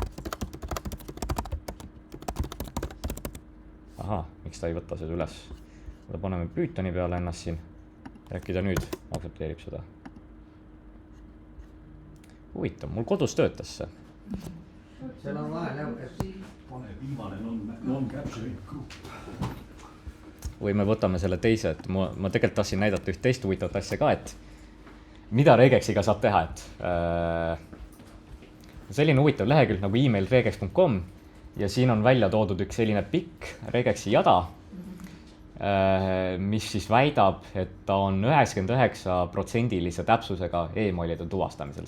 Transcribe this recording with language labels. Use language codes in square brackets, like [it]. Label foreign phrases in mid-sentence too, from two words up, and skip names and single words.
[et] Aha, miks ta ei võta seda üles? Paneme Pythoni peale ennast siin. Äkki ta nüüd aktsepteerib seda. Huvitav, mul kodus töötas see. Seal on vahel, et pane viimane [en] non-capturing group. [et] Või me võtame selle teise, et ma tegelikult tahtsin näidata üht teist huvitavat asja ka, et mida Regexiga saab teha, et selline huvitav lehekülg nagu emailregex.com ja siin on välja toodud üks selline pikk Regexi jada, mis siis väidab, et ta on 99% täpsusega emailide tuvastamisel.